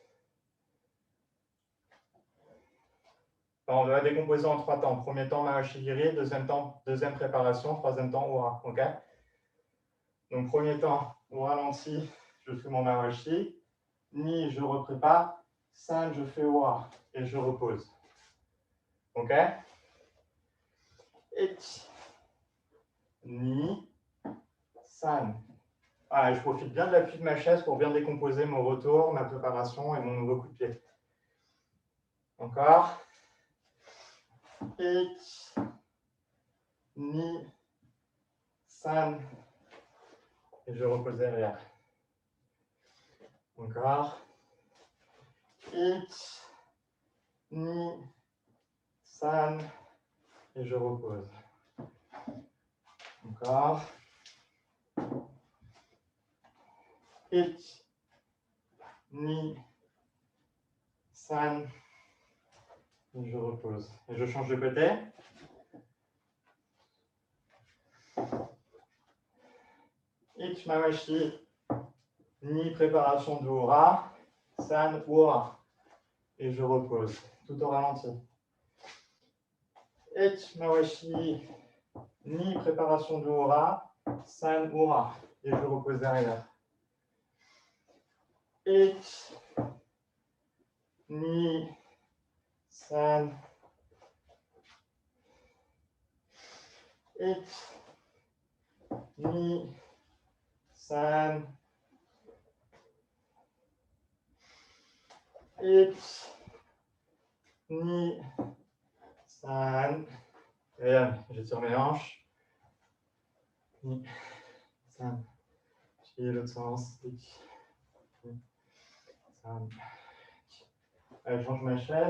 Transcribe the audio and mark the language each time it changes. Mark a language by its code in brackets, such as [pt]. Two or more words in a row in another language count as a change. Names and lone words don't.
[fr] On va décomposer en 3 temps. Premier temps, Mahashigiri, deuxième préparation, troisième temps, Ura. Ok. Donc premier temps, au ralenti, je fais mon Mahashi. Ni, je reprépare. San, je fais Ura. Et je repose. Ok. Ich. Ni. San. Voilà, je profite bien de l'appui de ma chaise pour bien décomposer mon retour, ma préparation et mon nouveau coup de pied. Encore. Ich. Ni. San. Et je repose derrière. Encore. Ich. Ni. San. Et je repose. Encore. Ich. Ni. San. Et je repose. Et je change de côté. Ich, Mawashi. Ni, préparation de Ura. San, Ura. Et je repose. Tout au ralenti. Ich, Mawashi. Ni, préparation de Ura. San, Ura. Et je repose derrière. Ich. Ni. San. Ich. Ni. San. Ich. Ni. San. Et j'étire mes hanches. Ni. San. J'ai l'autre sens. Ich. Ni. San. Allez, je change ma chaise.